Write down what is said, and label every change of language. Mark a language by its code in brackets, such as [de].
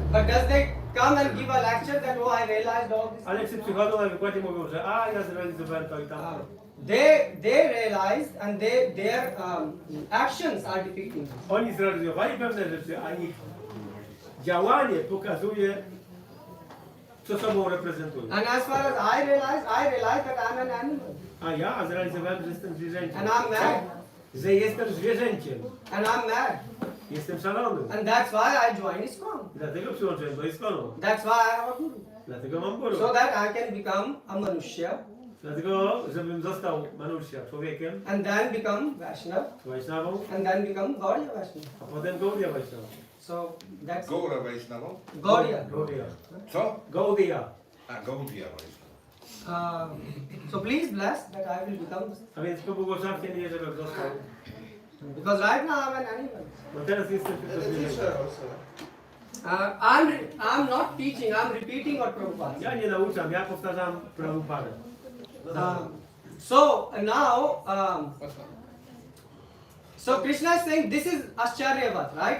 [en] But does they come and give a lecture that I realized all this? [pl] Ale czy przychodzą na wykładzie mówią, że ja zrealizowałem to i tamto. [en] They realized and their actions are depicting this. [pl] Oni zrealizowali pewne rzeczy, a ich działanie pokazuje, co sobą reprezentują. [en] And as far as I realized that I'm an animal. [pl] A ja zrealizowałem, że jestem zwierzęciem. [en] And I'm mad. [pl] Że jestem zwierzęciem. [en] And I'm mad. [pl] Jestem szalony. [en] And that's why I joined ISKCON. [pl] Dlatego przyłączyłem do ISKCONu. [en] That's why I have a guru. [pl] Dlatego mam guru. [en] So that I can become a Manushya. [pl] Dlatego, żebym został Manushya, człowiekiem. [en] And then become Vaishnava. [pl] Vaishnavą. [en] And then become Gaudiya Vaishnava. [pl] A potem Gaudiya Vaishnava. [en] So that's Gaura Vaishnava? Gaudiya. Gaudiya. [pl] Co? [en] Gaudiya. Gaudiya Vaishnava. So please bless that I will become. [pl] A więc pobłogosławcie mnie, żebym został. [en] Because right now I'm an animal. [pl] Bo teraz jestem tylko zwierzęciem. [en] I'm not teaching, I'm repeating what Prabhupada said. [pl] Ja nie nauczam, ja powtarzam Prabhupadę. [en] So now, so Krishna is saying this is Ascharyavat, right?